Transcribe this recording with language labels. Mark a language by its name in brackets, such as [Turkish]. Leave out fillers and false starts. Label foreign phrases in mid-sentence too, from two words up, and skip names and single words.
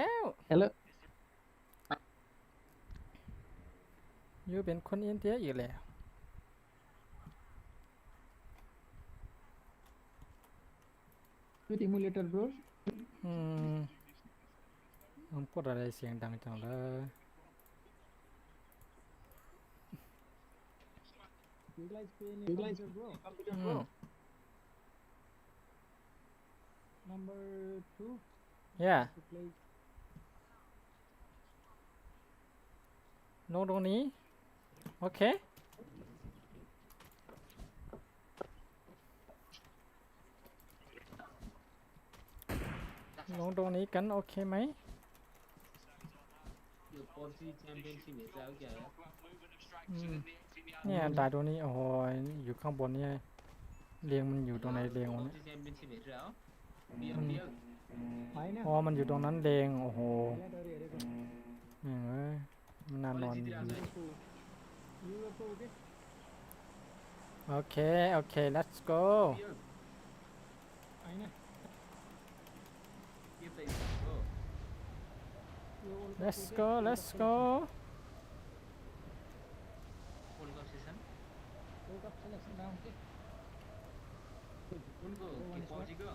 [Thai] เฮ้ย ยูเป็นคนอินเดียอีกแล้ว [English] with emulator bro [Thai] มึงพูดอะไรเสียงดังจังเลย [English] you guys play in computer bro computer อื bro ม number 2 yeah to play [Thai] ลงตรงนี้ โอเค ลงตรงนี้กัน โอเคไหม [Nepali] यो PUBG च्याम्पियनसिप हेर्छ अब क्या हो? [Thai] อืมเนี่ยด่าตรงนี้ โอ้โห อยู่ข้างบนเนี่ยเรียงมันอยู่ตรงไหนเรียงวะเนี่ย [Nepali] PUBG च्याम्पियनसिप हेरेर हो? [English] beer beer. [Nepali] होइन [Thai] อ๋อ มันอยู่ตรงนั้นเรียง โอ้โห [Nepali] ल्याडहरू हेरेको [Thai] เอ้ยมันน่านอน [Nepali] जितिरहेको छ है. युरोपको के [Thai] โอเค โอเค [English] let's go [Nepali] बियर. होइन के त हो? यो World [English] let's [Nepali] Cup-को [English] go [Nepali] के [English] let's World go World Cup season. Cup selection round के [Nepali] उनको के PUBG को?